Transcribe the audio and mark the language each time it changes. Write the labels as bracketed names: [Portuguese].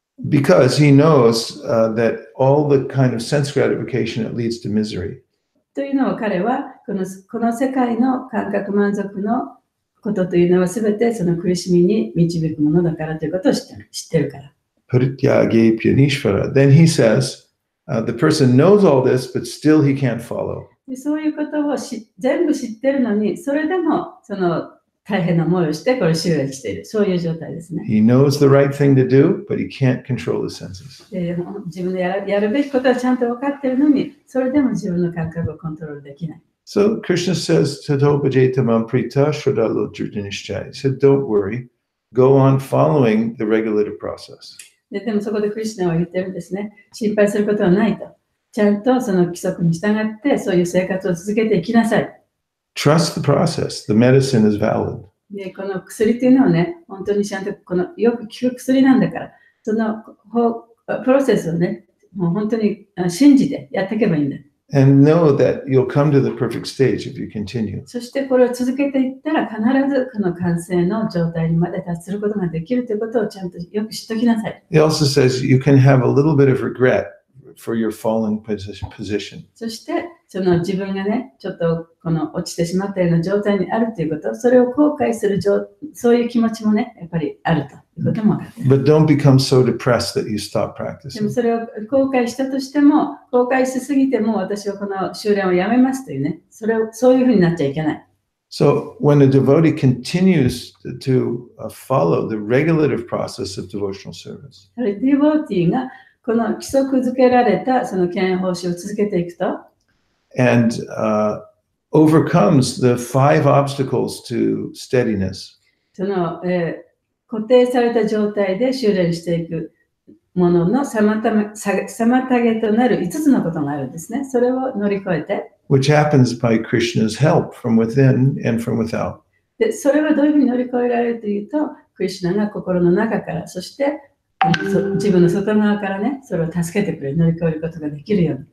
[English] Because he knows that all the kind of sense gratification that leads to misery. [Japanese] というのを彼はこの世界の感覚満足のことというのは全てその苦しみに導くものだからということを知ってるから。 [English] Parityage Pyanishvara. Then he says, the person knows all this, but still he can't follow. [Japanese] でそういうことを全部知ってるのに、それでもその大変な思いをしてこれ修練している。そういう状態ですね。 [English] He knows the right thing to do, but he can't control his senses. [Japanese] で自分でやるべきことはちゃんと分かっているのに、それでも自分の感覚をコントロールできない。 [English] So Krishna says, Tato Bhajetamam Prita Shradalo Jurjanishchai. He said, don't worry, go on following the regulative process. [Japanese] でもそこでクリシュナは言ってるんですね。心配することはないと。ちゃんとその規則に従ってそういう生活を続けていきなさい。 [English] Trust the process. The medicine is valid. [Japanese] でこの薬というのはね、本当にちゃんとこのよく効く薬なんだから、そのプロセスをね、もう本当に信じてやっていけばいいんだ。 [English] And know that you'll come to the perfect stage if you continue. [Japanese] そしてこれを続けていったら必ずこの完成の状態にまで達することができるということをちゃんとよく知っておきなさい。 [English] He also says you can have a little bit of regret for your fallen position. [Japanese] そしてその自分がね、ちょっとこの落ちてしまったような状態にあるということ、それを後悔するそういう気持ちもね、やっぱりあるということも分かっている。 [English] But don't become so depressed that you stop [Japanese] でも [English] practicing. [Japanese] それを後悔したとしても、後悔しすぎても私はこの修練をやめますというね、そういうふうになっちゃいけない。 [English] So when a devotee continues to follow the regulative process of devotional service, [Japanese] ディボーティーがこの規則づけられたその敬愛奉仕を続けていくと、 [English] and overcomes the 5 obstacles to steadiness, [Japanese] その、固定された状態で修練していくものの妨げとなる5つのことがあるんですね。それを乗り越えて、 [English] which happens by Krishna's help from within and from without. [Japanese] でそれはどういうふうに乗り越えられるというと、クリシュナが心の中から、そして自分の外側からね、それを助けてくれる、乗り越えることができるように。